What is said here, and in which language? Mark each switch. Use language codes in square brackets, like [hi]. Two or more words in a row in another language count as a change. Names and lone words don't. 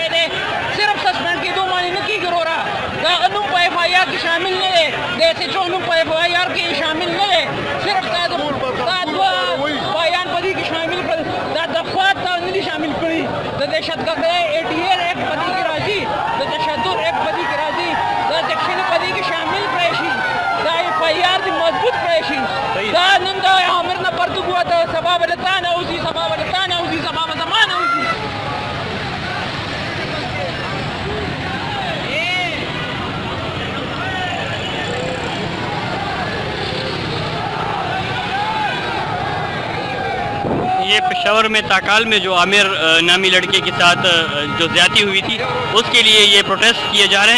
[ps] دی صرف سسپینډ کېدو باندې نه کېږي وروره د هغه نوم په FIR کې شامل نه دی د SHO نوم په FIR کې شامل نه دی صرف دا دوه بیان په دې کې شامل کړل دا دفعات ته نه دي شامل کړي د دهشتګردۍ ATL ایکټ په دې کې راځي د تشدد ایکټ په دې کې راځي دا سیکشن په دې کې شامل کړی شي دا FIR دې مضبوط کړی شي دا نن د عامر نه پرتوګ وته سبا به د تا نه وځي سبا به د تا نه وځي سبا به زما نه وځي [ur] یہ پشاور میں تاکال میں جو عامر نامی لڑکے کے ساتھ جو زیادتی ہوئی تھی اس کے لیے یہ پروٹیسٹ کیے جا رہے ہیں.